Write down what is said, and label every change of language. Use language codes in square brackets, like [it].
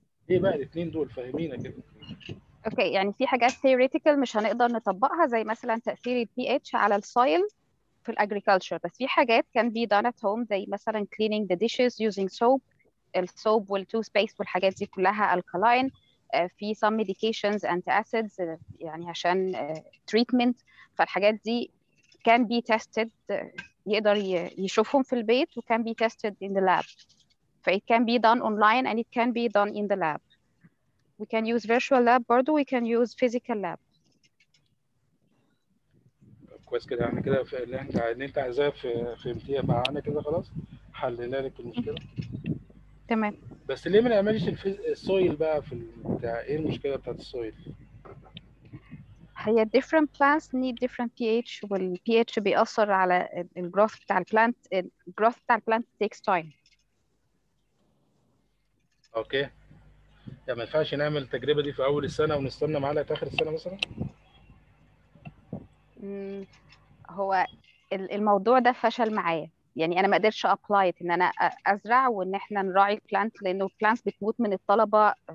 [ar] ايه بقى الاثنين دول؟ فاهمينا كده. اوكي، يعني في حاجات theoretical مش هنقدر نطبقها، زي مثلا تأثير البي اتش على السويل في الاجريكلتشر، بس في حاجات [en] can be done at home [ar] زي مثلا [en] cleaning the dishes using soap. [ar] السوب والتوث بيست والحاجات دي كلها alkaline. [en] في some medications antacids [ar] يعني عشان [en] treatment. فالحاجات دي can be tested، [ar] يقدر يشوفهم في البيت و [en] can be tested in the lab. ف it can be done online and it can be done in the lab. We can use virtual lab برضو, we can use physical lab. [ar] كويس كده، يعني كده اللي انت عايزاه فهمتيها معانا كده، خلاص حلينا لك المشكله. تمام. بس ليه ما نعملش السويل بقى في بتاع؟ ايه المشكله بتاعت السويل؟ هي [en] different plants need different pH، [ar] وال pH بيأثر على ال growth بتاع البلانت. ال growth بتاع البلانت [en] takes time. [ar] اوكي، يعني ما ينفعش نعمل التجربه دي في اول السنه ونستنى معانا اخر السنه مثلا؟ هو الموضوع ده فشل معايا، يعني انا ما قدرتش ابلاي ان انا ازرع وان احنا نراعي البلانت، لانه البلانت بتموت من الطلبه.